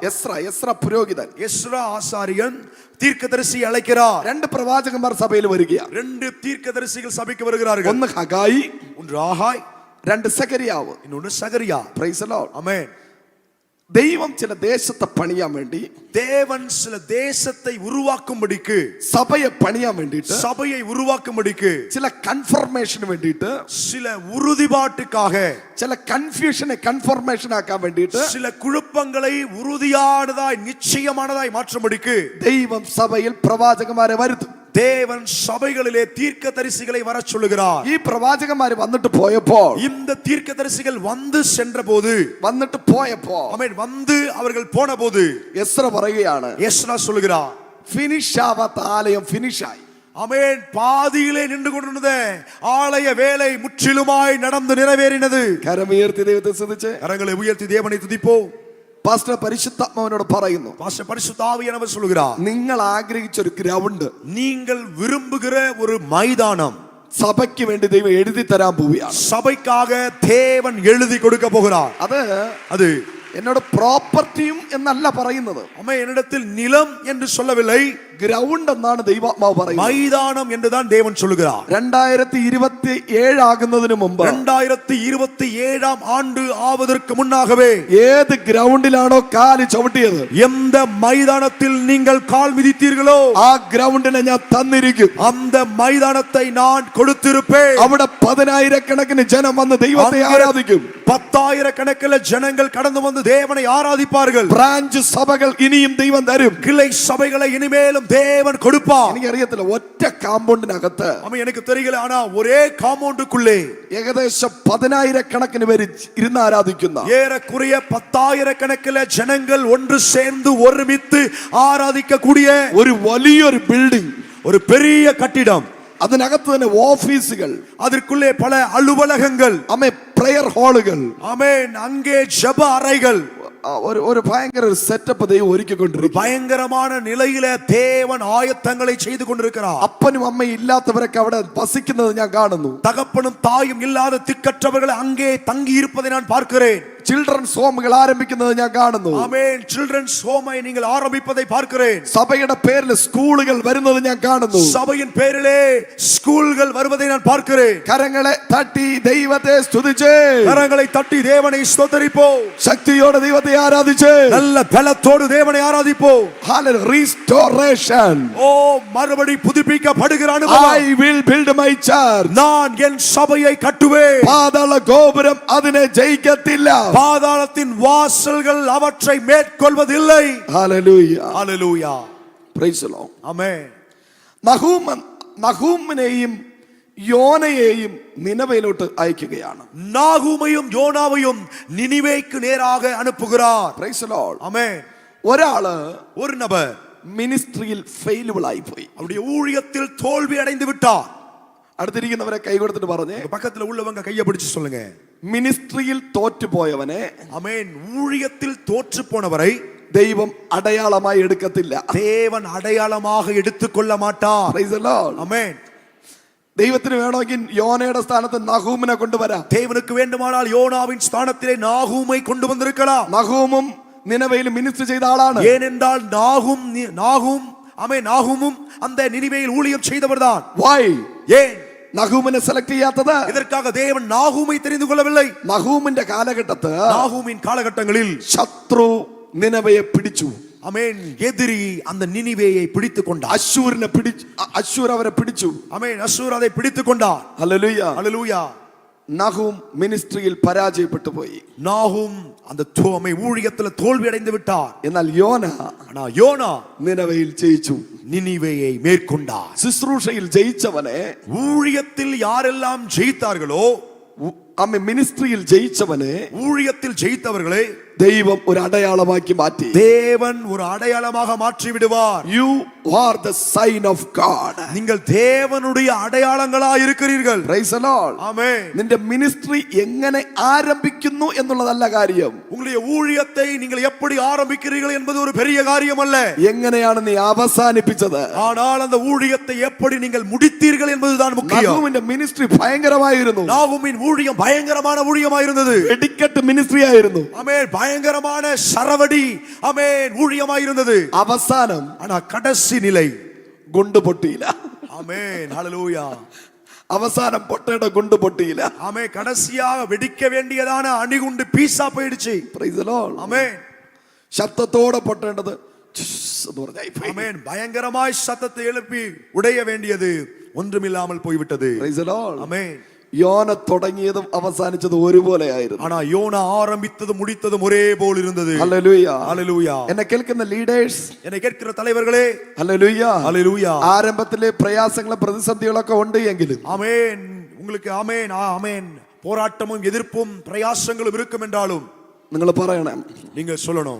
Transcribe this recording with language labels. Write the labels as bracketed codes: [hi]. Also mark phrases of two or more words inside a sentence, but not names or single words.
[ml] എസ്രാ പുരോഹിതൻ. [ta] எஸ்ரா ஆசாரியன் தீர்க்கதரிசி அழைக்கிறார். [ml] രണ്ട് പ്രവാചകന്മാർ സഭയിൽ വരികയാണ്. [ta] ரெண்டு தீர்க்கதரிசிகள் சபைக்கு வருகிறார்கள். [ml] ഒന്ന് ഹഗായി, [ta] ஒன்று ஆகாய், [ml] രണ്ട് സെഖരിയാവ്. [ta] இன்னொன்று சகரியா. [en] Praise the Lord. [ta] ஆமென். [ml] ദൈവം ചില ദേശത്തെ പണിയാൻ വേണ്ടി, [ta] தேவன் சில தேசத்தை உருவாக்கும்படிக்கு, [ml] സഭയെ പണിയാൻ വേണ്ടിയിട്ട്, [ta] சபையை உருவாக்கும்படிக்கு, [ml] ചില കൺഫർമേഷന് വേണ്ടിയിട്ട്, [ta] சில உறுதிப்பாட்டுக்காக, [ml] ചില കൺഫ്യൂഷനെ കൺഫർമേഷൻ ആക്കാൻ വേണ്ടിയിട്ട്, [ta] சில കുഴപ്പങ്ങളെ உறுதியானதாய் நிச்சயமானதாய் மாற்றும்படிக்கு [ml] ദൈവം സഭയിൽ പ്രവാചകന്മാരെ വരുത്തും. [ta] தேவன் சபைகளிலே தீர்க்கதரிசிகளை வர சொல்லுகிறார். [ml] ഈ പ്രവാചകന്മാർ വന്നിട്ട് പോയപ്പോൾ, [ta] இந்த தீர்க்கதரிசிகள் வந்து சென்றபோது, [ml] വന്നിട്ട് പോയപ്പോ, [ta] ஆமென், வந்து அவர்கள் போனபோது [ml] എസ്ര പറയുകയാണ്, [ta] எஸ்ரா சொல்லுகிறார், [ml] ഫിനിഷ് ആവാത്ത ആലയം ഫിനിഷായി. [ta] ஆமென், பாதியிலே நின்று கொண்டிருந்த ஆலய வேலை முற்றிலுமாய் நடந்து நிறைவேறினது. [ml] കരമുയർത്തി ദൈവത്തെ സ്തുതിച്ച് [ta] கரங்களை உயர்த்தி தேவனை துதிப்போம். [ml] പാസ്റ്റർ പരിശുദ്ധാത്മാവിനോട് പറയുന്നു, [ta] பாஸ்டர் பரிசுத்த ஆவியானவர் சொல்லுகிறார், [ml] നിങ്ങൾ ആഗ്രഹിച്ച ഒരു ഗ്രൗണ്ട്, [ta] நீங்கள் விரும்புகிற ஒரு மைதானம் [ml] സഭയ്ക്ക് വേണ്ടി ദൈവം എഴുതി തരാൻ പോവുകയാണ്. [ta] சபைக்காக தேவன் எழுதி கொடுக்க போகிறார். அது [ml] എന്നോട് പ്രോപ്പർട്ടിയും എന്നല്ല പറയുന്നത്. [ta] அம்மா என்னிடத்தில் நிலம் என்று சொல்லவில்லை, [ml] ഗ്രൗണ്ട് എന്നാണ് ദൈവാത്മാവ് പറയുന്നത്. [ta] மைதானம் என்றுதான் தேவன் சொல்லுகிறார். [ml] 2027 ആകുന്നതിന് മുമ്പ്, [ta] 2027 ஆண்டு ஆவதற்கு முன்னாகவே, [ml] ഏത് ഗ്രൗണ്ടിലാണോ കാല് ചവിട്ടിയത്, [ta] எந்த மைதானத்தில் நீங்கள் கால் மிதித்தீர்களோ [ml] ആ ഗ്രൗണ്ടിനെ ഞാൻ തന്നിരിക്കും. [ta] அந்த மைதானத்தை நான் கொடுத்திருப்பேன். [ml] അവിടെ 10,000കണക്കിന് ജനം വന്ന് ദൈവത്തെ ആരാധിക്കും. [ta] 10,000 கணக்கில் ஜனங்கள் கடந்து வந்து தேவனை ஆராதிப்பார்கள். [ml] ബ്രാഞ്ച് സഭകൾ ഇനിയും ദൈവം തരും. [ta] கிளை சபைகளை இனிமேலும் தேவன் கொடுப்பார். [ml] എനിക്കറിയത്തില്ല, ഒറ്റ കാമ്പൗണ്ടിനകത്ത് [ta] எனக்கு தெரியல, ஆனா ஒரே காம்பவுண்டுக்குள்ளே [ml] ഏകദേശം 10,000കണക്കിന് പേര് ഇരുന്ന് ആരാധിക്കുന്ന, [ta] ஏறக்குறைய 10,000 கணக்கில் ஜனங்கள் ஒன்று சேர்ந்து ஒருமித்து ஆராதிக்க கூடிய [ml] ഒരു വലിയൊരു ബിൽഡിംഗ്, [ta] ஒரு பெரிய கட்டிடம், [ml] അതിനകത്ത് തന്നെ ഓഫീസുകൾ, [ta] அதற்குள்ளே பல அலுவலகங்கள், [ml] അമ്മേ [en] prayer halls, [ta] ஆமென், அங்கே ஜெப அறைகள், [ml] ഒരു ഭയങ്കര ഒരു സെറ്റപ്പ് ദൈവം ഒരുക്കിക്കൊണ്ടിരിക്കും. [ta] பயங்கரமான நிலையில தேவன் ஆயத்தங்களை செய்து கொண்டிருக்கிறார். [ml] അപ്പനും അമ്മയും ഇല്ലാത്തവരൊക്കെ അവിടെ വസിക്കുന്നത് ഞാൻ കാണുന്നു. [ta] தகப்பனும் தாயும் இல்லாத திக்கற்றவர்கள் அங்கே தங்கி இருப்பதை நான் பார்க்கிறேன். [en] children's homes [ml] ആരംഭിക്കുന്നത് ഞാൻ കാണുന്നു. [ta] ஆமென், [en] children's home [ta] நீங்கள் ஆரம்பிப்பதை பார்க்கிறேன். [ml] സഭയുടെ പേരിൽ സ്കൂളുകൾ വരുന്നത് ഞാൻ കാണുന്നു. [ta] சபையின் பேரிலே ஸ்கூல்கள் வருவதை நான் பார்க்கிறேன். [ml] കരങ്ങളെ തട്ടി ദൈവത്തെ സ്തുതിച്ച്, [ta] கரங்களை தட்டி தேவனை ஸ்தோத்திரிப்போம். [ml] ശക്തിയോടെ ദൈവത്തെ ആരാധിച്ച്, [ta] நல்ல பலத்தோடு தேவனை ஆராதிப்போம். [ml] ഹല്ലേലൂയ. റീസ്റ്റോറേഷൻ. [ta] ஓ, மறுபடி புதுப்பிக்கப்படுகிற அனுபவம். [en] I will build my church. [ta] நான் என் சபையை கட்டுவேன். [ml] പാതാള ഗോപുരം അതിനെ ജയിക്കത്തില്ല. [ta] பாதாளத்தின் வாசல்கள் அவற்றை மேற்கொள்வதில்லை. [ml] ഹല്ലേലൂയ. [ta] ஹல்லேலூயா. [en] Praise the Lord. [ta] ஆமென். [ml] നഹൂമിനെയും യോനയെയും നിനവയിലോട്ട് അയക്കുകയാണ്. [ta] நாகூமையும் யோனாவையும் நினிவேக்கு நேராக அனுப்புகிறார். [en] Praise the Lord. [ta] ஆமென். [ml] ഒരാള് [ta] ஒரு நபர் [ml] മിനിസ്ട്രിയിൽ ഫെയിലുബിൾ ആയി പോയി. [ta] அவருடைய ஊழியத்தில் தோல்வி அடைந்து விட்டார். [ml] അടുത്തിരിക്കുന്നവരെ കൈ കൊടുത്തിട്ട് പറഞ്ഞേ, [ta] பக்கத்துல உள்ளவங்க கையை பிடிச்சு சொல்லுங்க, [ml] മിനിസ്ട്രിയിൽ തോറ്റുപോയവനെ [ta] ஆமென், ஊழியத்தில் தோற்று போனவரை [ml] ദൈവം അടയാളമായി എടുക്കത്തില്ല. [ta] தேவன் அடையாளமாக எடுத்துக்கொள்ள மாட்டார். [en] Praise the Lord. [ta] ஆமென். [ml] ദൈവത്തിന് വേണമെങ്കിൽ യോനയുടെ സ്ഥാനത്ത് നഹൂമിനെ കൊണ്ടുവരാം. [ta] தேவனுக்கு வேண்டுமானால் யோனாவின் ஸ்தானத்திலே நாகூமை கொண்டு வந்திருக்கலாம். [ml] നഹൂമും നിനവയിൽ മിനിസ്റ്റർ ചെയ്ത ആളാണ്. [ta] ஏனென்றால் நாகூமும் அந்த நினிவேயில் ஊழியம் செய்தவர்தான். [en] Why? [ta] ஏன் [ml] നഹൂമിനെ സെലക്ട് ചെയ്യാത്തത്? [ta] இதற்காக தேவன் நாகூமை தெரிந்து கொள்ளவில்லை. [ml] നഹൂമിന്റെ കാലഘട്ടത്ത് [ta] நாகூமின் காலகட்டங்களில் [ml] ശത്രു നിനവയെ പിടിച്ചു. [ta] ஆமென். எதிரி அந்த நினிவேயை பிடித்துக் கொண்டார். [ml] അശ്ശൂർ അവരെ പിടിച്ചു. [ta] ஆமென். அசூர் அதை பிடித்துக் கொண்டார். [ml] ഹല്ലേലൂയ. [ta] ஹல்லேலூயா. [ml] നഹൂം മിനിസ്ട്രിയിൽ പരാജയപ്പെട്ടു പോയി. [ta] நாகூம் அந்த ஊழியத்தில் தோல்வி அடைந்து விட்டார். [ml] എന്നാൽ യോന നിനവയിൽ ജയിച്ചു. [ta] நினிவேயை மேற்கொண்டார். [ml] ശുശ്രൂഷയിൽ ജയിച്ചവനെ, [ta] ஊழியத்தில் யாரெல்லாம் ஜெயித்தார்களோ, [ml] മിനിസ്ട്രിയിൽ ജയിച്ചവനെ, [ta] ஊழியத்தில் ஜெயித்தவர்களை [ml] ദൈവം ഒരു അടയാളമാക്കി മാറ്റി. [ta] தேவன் ஒரு அடையாளமாக மாற்றி விடுவார். [en] You are the sign of God. [ta] நீங்கள் தேவனுடைய அடையாளங்களாய் இருக்கிறீர்கள். [en] Praise the Lord. [ta] ஆமென். [ml] നിന്റെ മിനിസ്ട്രി എങ്ങനെ ആരംഭിക്കുന്നു എന്നുള്ളതല്ല കാര്യം. [ta] உங்களுடைய ஊழியத்தை நீங்கள் எப்படி ஆரம்பிக்கிறீர்கள் என்பது ஒரு பெரிய காரியம் அல்ல. [ml] എങ്ങനെയാണ് നീ അവസാനിപ്പിച്ചത്? [ta] ஆனால் அந்த ஊழியத்தை எப்படி நீங்கள் முடித்தீர்கள் என்பதுதான் முக்கியம். [ml] നഹൂമിന്റെ മിനിസ്ട്രി ഭയങ്കരമായിരുന്നു. [ta] நாகூமின் ஊழியம் பயங்கரமான ஊழியமாய் இருந்தது. [ml] വെടിക്കെട്ട് മിനിസ്ട്രി ആയിരുന്നു. [ta] ஆமென். பயங்கரமான சரவடி ஆமென் ஊழியமாய் இருந்தது. [ml] അവസാനം [ta] ஆனா கடைசி நிலை [ml] ഗുണ്ട് പൊട്ടിയില്ല. [ta] ஆமென். ஹல்லேலூயா. [ml] അവസാനം പൊട്ടയുടെ ഗുണ്ട് പൊട്ടിയില്ല. [ta] ஆமென். கடைசியாக வெடிக்க வேண்டியதான அணிகுண்டு பீஸா போயிடுச்சு. [en] Praise the Lord. [ta] ஆமென். [ml] ശബ്ദത്തോടെ പൊട്ടേണ്ടത് എന്ന് പറഞ്ഞായി പോയി. [ta] ஆமென். பயங்கரமாய் சத்தத்தை எழுப்பி உடைய வேண்டியது ஒன்றுமில்லாமல் போய்விட்டது. [en] Praise the Lord. [ta] ஆமென். [ml] യോന തുടങ്ങിയതും അവസാനിച്ചതും ഒരുപോലെ ആയിരുന്നു. [ta] ஆனா யோனா ஆரம்பித்ததும் முடித்ததும் ஒரே போல் இருந்தது. [ml] ഹല്ലേലൂയ. [ta] ஹல்லேலூயா. [ml] എന്നെ കേൾക്കുന്ന ലീഡേഴ്സ്, [ta] என்னை கேட்கிற தலைவர்களே, [ml] ഹല്ലേലൂയ. [ta] ஹல்லேலூயா. [ml] ആരംഭത്തിലെ പ്രയാസങ്ങളും പ്രതിസന്ധികളൊക്കെ ഉണ്ട് എങ്കിലും, [ta] ஆமென், உங்களுக்கு ஆமென் ஆமென், போராட்டமும் எதிர்ப்பும் பிரயாசங்களும் இருக்கும் என்றாலும் [ml] നിങ്ങൾ പറയണം, [ta] நீங்க சொல்லணும்,